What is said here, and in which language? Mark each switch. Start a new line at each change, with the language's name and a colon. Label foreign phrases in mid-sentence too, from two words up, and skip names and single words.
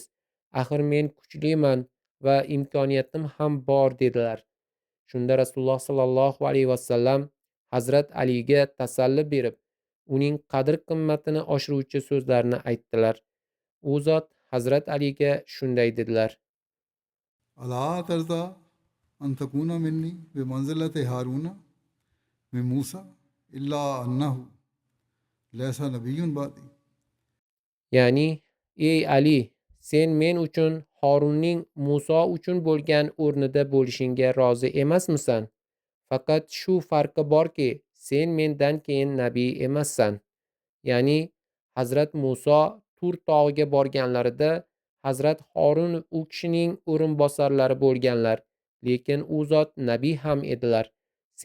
Uzbek: Axir men kuchliman va imkoniyatim ham bor, dedilar. Shunda Rasululloh
Arabic: صلى الله عليه وسلم
Uzbek: Hazrat Aliga tasalli berib, uning qadr-qimmatini oshiruvchi so'zlarni aytdilar. U zot Hazrat Aliga shunday dedilar:
Arabic: ألا ترضى أن تكون مني بمنزلة هارون من موسى إلا أنه ليس نبي بعدي.
Uzbek: ya'ni, ey Ali, sen men uchun Horunning Muso uchun bo'lgan o'rnida bo'lishingga rozi emasmisan? Faqat shu farqi borki, sen mendan keyin nabiy emassan. Ya'ni, Hazrat Muso Tur tog'iga borganlarida Hazrat Horun u kishining o'rinbosarlari bo'lganlar, lekin u zot nabiy ham edilar.